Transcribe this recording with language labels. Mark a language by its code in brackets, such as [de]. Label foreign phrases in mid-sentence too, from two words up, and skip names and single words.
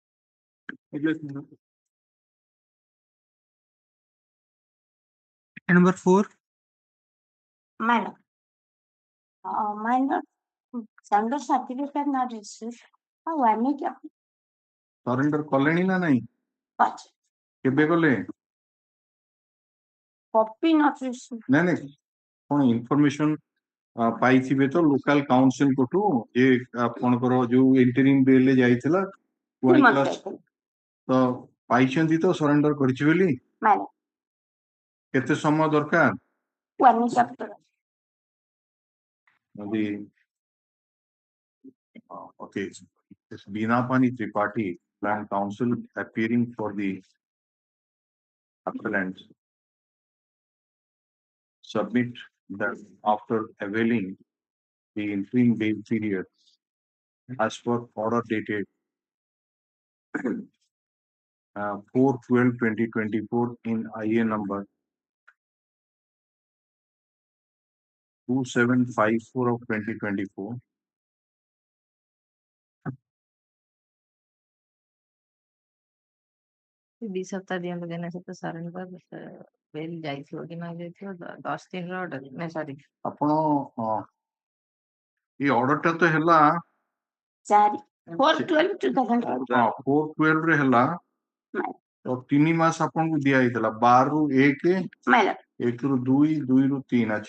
[en] Number 4. Minor. Minor. Surrender certificate not received. I need to. [or] Surrender କଲେଣି ନା ନାହିଁ କେବେ କଲେ [en] Copy not received. [or] ନାଇଁ ନାଇଁ କଣ ଇନଫର୍ମେସନ ପାଇଥିବେ ତ [en] local council [or] କୋଠୁ ଯେ ଆପଣଙ୍କର ଯୋଉ [en] interim bill [or] ରେ ଯାଇଥିଲା ତ ପାଇଛନ୍ତି ତ ସରେଣ୍ଡର କରିଛି ବୋଲି କେତେ ସମୟ ଦରକାର [en] okay, it's Binapani Tripathi, Land Council, appearing for the appellant, submit that after availing the interim bail period as per order dated 4/12/2024 in IA number 2754 of 2024. [or] ଦି ସପ୍ତାହ ଦିଅନ୍ତୁ ଦିନ ସହିତ [en] surrender bail [or] ଯାଇଥିବ କି ନ ଯାଇଥିବ 10 ଦିନର ଅର୍ଡର ନା ସରି ଆପଣ ଏ ଅର୍ଡରଟା ତ ହେଲା 4/12 ରେ ହେଲା ତ 3 ମାସ ଆପଣଙ୍କୁ ଦିଆ ହେଇଥିଲା 12 ରୁ 1 1 ରୁ 2 2 ରୁ 3 ଆଚ୍ଛା